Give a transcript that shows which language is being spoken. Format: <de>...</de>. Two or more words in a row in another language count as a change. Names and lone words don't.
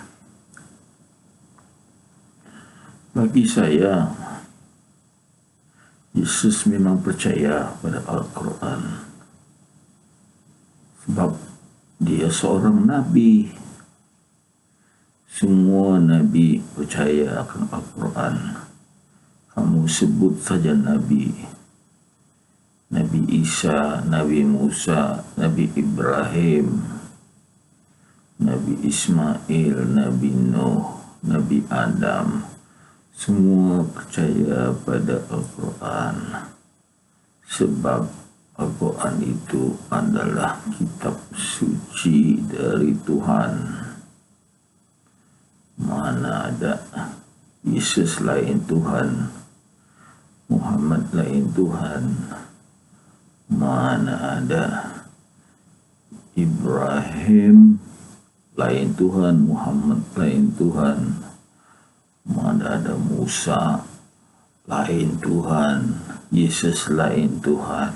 <ms>Bagi saya, Yesus memang percaya pada Al-Quran sebab dia seorang nabi. Semua nabi percaya akan Al-Quran. Kamu sebut saja nabi. Nabi Isa, Nabi Musa, Nabi Ibrahim, Nabi Ismail, Nabi Nuh, Nabi Adam, semua percaya pada Al-Quran sebab Al-Quran itu adalah kitab suci dari Tuhan. Mana ada Yesus lain Tuhan, Muhammad lain Tuhan, mana ada Ibrahim lain Tuhan, Muhammad lain Tuhan, mana ada Musa lain Tuhan, Yesus lain Tuhan.</ms>